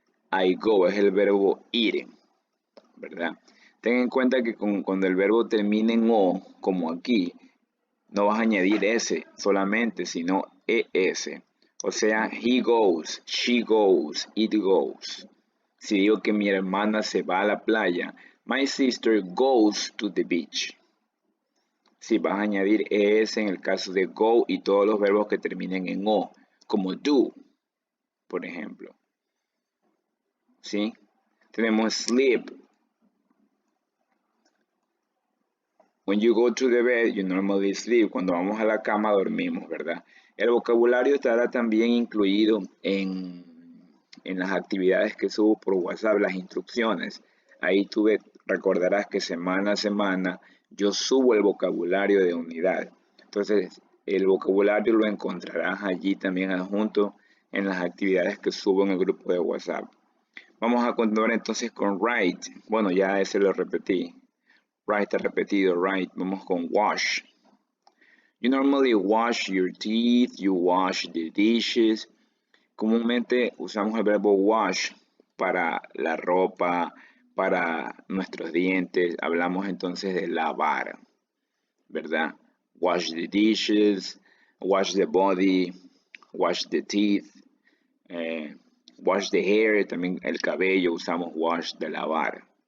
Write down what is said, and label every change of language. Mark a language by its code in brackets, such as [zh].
[en] I go [es] es el verbo ir, ¿verdad? Ten en cuenta que cuando el verbo termina en o, como aquí, no vas a añadir s solamente, sino es. O sea, [en] he goes, she goes, it goes. [es] Si digo que mi hermana se va a la playa, [en] my sister goes to the beach. [es] Si vas a añadir es en el caso de go y todos los verbos que terminen en o, como do, por ejemplo. ¿Sí? Tenemos sleep. [en] When you go to the bed, you normally sleep. [es] Cuando vamos a la cama dormimos, ¿verdad? El vocabulario estará también incluido en las actividades que subo por WhatsApp, las instrucciones. Ahí tú recordarás que semana a semana yo subo el vocabulario de unidad. Entonces, el vocabulario lo encontrarás allí también adjunto en las actividades que subo en el grupo de WhatsApp. Vamos a continuar entonces con write. Bueno, ya ese lo repetí. Write repetido, right. Vamos con wash. [en] You normally wash your teeth, you wash the dishes. [es] Comúnmente usamos el verbo wash para la ropa, para nuestros dientes. Hablamos entonces de lavar, ¿verdad? [en] Wash the dishes, wash the body, wash the teeth, wash the hair, [es] también el cabello usamos wash de lavar.